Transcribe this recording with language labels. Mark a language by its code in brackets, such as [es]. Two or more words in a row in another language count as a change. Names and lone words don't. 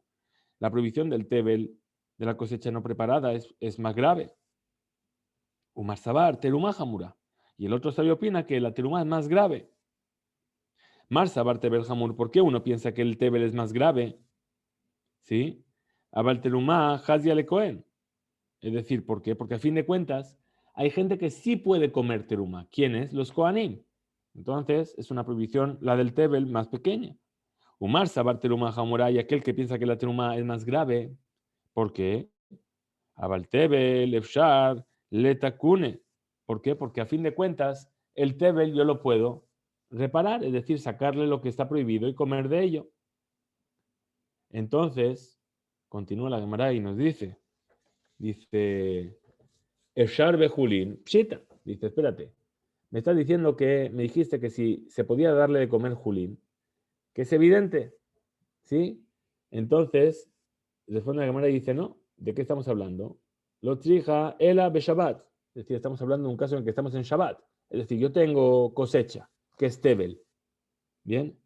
[es] La prohibición del tebel de la cosecha no preparada es más grave. [arc] ומר סבר, תרומה חמורה. [es] Y el otro sabio opina que la teruma es más grave. [arc] מר סבר טבל חמור, [es] ¿por qué uno piensa que el tebel es más grave? ¿Sí? [arc] אבל תרומה חזיא לכהן. [es] Es decir, ¿por qué? Porque a fin de cuentas hay gente que sí puede comer teruma. ¿Quiénes? Los kohanim. Entonces es una prohibición, la del tebel, más pequeña. [arc] ומר סבר תרומה חמורה, [es] y aquel que piensa que la teruma es más grave. ¿Por qué? [arc] אבל טבל, אפשר, לתקוני. [es] ¿Por qué? Porque a fin de cuentas el tebel yo lo puedo reparar, es decir, sacarle lo que está prohibido y comer de ello. Entonces, continúa la Gemara y nos dice, [arc] אפשר בחולין, פשיטא, [es] dice, espérate, me estás diciendo que, me dijiste que si se podía darle de comer julín, que es evidente, ¿sí? Entonces, responde la Gemara y dice, no, ¿de qué estamos hablando? [arc] לא צריכא אלא בשבת, [es] es decir, estamos hablando de un caso en el que estamos en Shabbat, es decir, yo tengo cosecha, que es tebel, ¿bien?